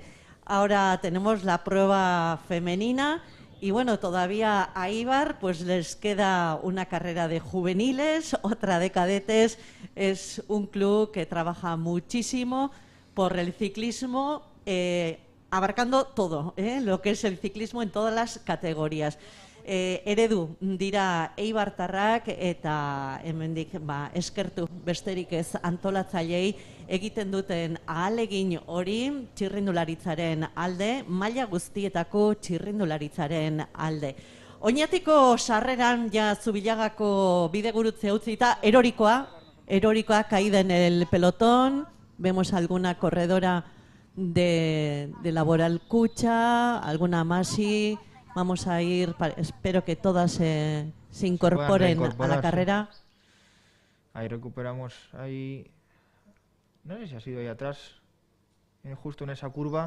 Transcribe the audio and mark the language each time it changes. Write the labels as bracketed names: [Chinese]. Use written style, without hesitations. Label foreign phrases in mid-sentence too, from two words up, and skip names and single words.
[Spanish] Ahora tenemos la prueba femenina y bueno, todavía a Eibar pues les queda una carrera de juveniles, otra de cadetes. Es un club que trabaja muchísimo por el ciclismo, abarcando todo, lo que es el ciclismo en todas las categorías. [Basque] Eredu dira eibartarrak eta hemendik eskertu besterik ez antolatzaileei egiten duten ahalegin hori txirrindularitzaren alde, maila guztietako txirrindularitzaren alde. Oñatiko sarreran ja Zubilagako bidegurutze utzita, erorikoa [Spanish] caída en el pelotón. Vemos alguna corredora de Laboral Cucha, alguna Masi. Vamos a ir, espero que todas se incorporen a la carrera. Ahí recuperamos, ahí, no sé si ha sido ahí atrás, justo en esa curva.